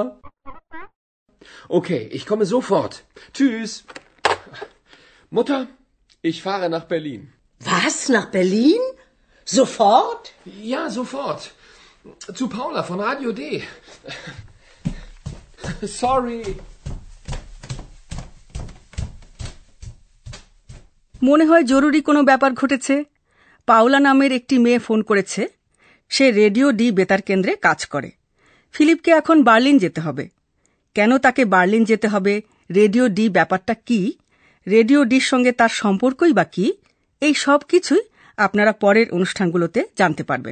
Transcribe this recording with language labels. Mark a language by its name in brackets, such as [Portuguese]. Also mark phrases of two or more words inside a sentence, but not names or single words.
[German] Okay, ich komme sofort. Tschüss. Mutter, ich fahre nach Berlin. Was? Nach Berlin? Sofort? Ja, sofort. Zu Paula von Radio D. Sorry. [Bangla] মনে হয় জরুরি কোনো ব্যাপার ঘটেছে। পাওলা নামের একটি মেয়ে ফোন করেছে। সে রেডিও ডি বেতার কেন্দ্রে কাজ করে। ফিলিপকে এখন বার্লিন যেতে হবে। কেন তাকে বার্লিন যেতে হবে, রেডিও ডি ব্যাপারটা কি, রেডিও ডির সঙ্গে তার সম্পর্কই বা কি, এই সব কিছুই আপনারা পরের অনুষ্ঠানগুলোতে জানতে পারবেন।